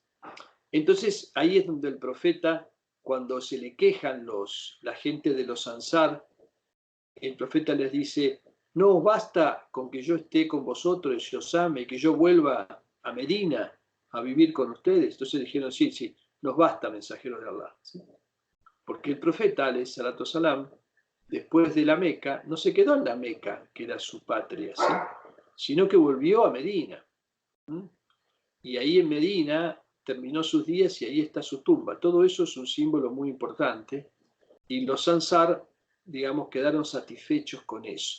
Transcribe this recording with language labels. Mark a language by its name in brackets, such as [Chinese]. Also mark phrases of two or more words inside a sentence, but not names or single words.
[Spanish] Entonces, ahí es donde el profeta, cuando se le quejan la gente de los Ansar, el profeta les dice, no os basta con que yo esté con vosotros y os ame, que yo vuelva a Medina a vivir con ustedes. Entonces dijeron, sí, sí, nos basta, mensajero de Allah. ¿Sí? Porque el profeta, [Arabic] عليه الصلاة السلام, [Spanish] después de la Meca, no se quedó en la Meca, que era su patria, ¿sí?, sino que volvió a Medina. Y ahí en Medina terminó sus días y ahí está su tumba. Todo eso es un símbolo muy importante. Y los Ansar, digamos, quedaron satisfechos con eso.